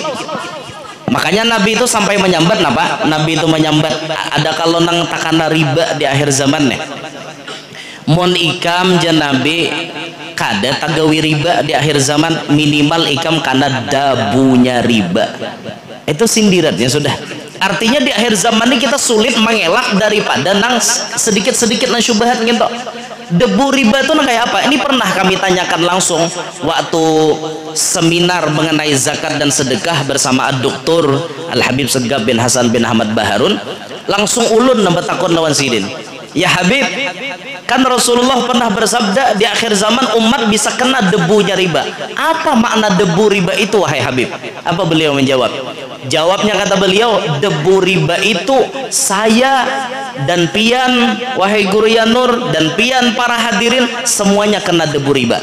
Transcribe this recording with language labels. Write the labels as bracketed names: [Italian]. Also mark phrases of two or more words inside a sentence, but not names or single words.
[Banjar] Makanya Nabi itu sampai menyambat apa? Nabi itu menyambat ada kalau nang takana riba di akhir zaman nih. Mon ikam jan Nabi kada tagawi riba di akhir zaman, minimal ikam karena dabunya riba. [Indonesian] Itu sindirannya sudah. Artinya di akhir zaman ini kita sulit mengelak daripada nang sedikit-sedikit nang syubhat gitu. Debu riba itu nang kayak apa? Ini pernah kami tanyakan langsung waktu seminar mengenai zakat dan sedekah bersama Dr. Al Habib Segaf bin Hasan bin Ahmad Baharun. [Banjar] Langsung ulun nambah takon lawan sidin. [Indonesian] Ya Habib, kan Rasulullah pernah bersabda di akhir zaman umat bisa kena debunya riba. Apa makna debu riba itu wahai Habib? Apa beliau menjawab? Jawabnya kata beliau, debu riba itu saya dan pian wahai Guru Yanur dan pian para hadirin semuanya kena debu riba.